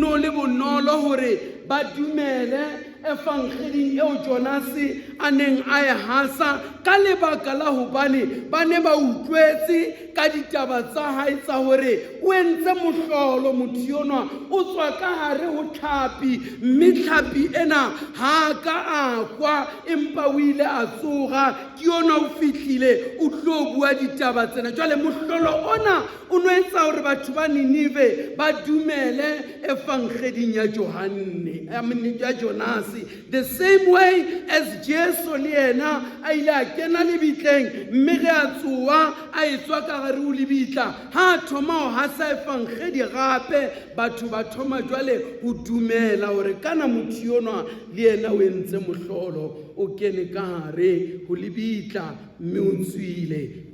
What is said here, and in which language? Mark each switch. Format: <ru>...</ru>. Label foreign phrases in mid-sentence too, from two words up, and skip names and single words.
<st>no le bonolo hore ba dumele efangeding eo Jonase a neng a e hasa, ka lebaka la hobane ba ne ba utlwetse ka ditaba tsa hae tsa hore o entse mohlolo motho enwa, o tswa ka hare ho tlhapi, mme tlhapi ena ha ka a kwa, empa o ile a tsoga, ke yona o fihlile o tlo bua ditaba tsena. Jwale mohlolo ona o no etsa hore batho ba Ninive ba dumele efangeding ya ya Jonase.</st> <en>The same way as</en> <st>Jesu le yena a ile a kena lebitleng, mme ge a tsoa a etswa ka gare ho lebitla, ha a thoma ho hasa efangedi gape, batho ba thoma jwale ho dumela hore kana motho enwa le yena o entse mohlolo, o kene ka gare ho lebitla, mme o tswile.</st>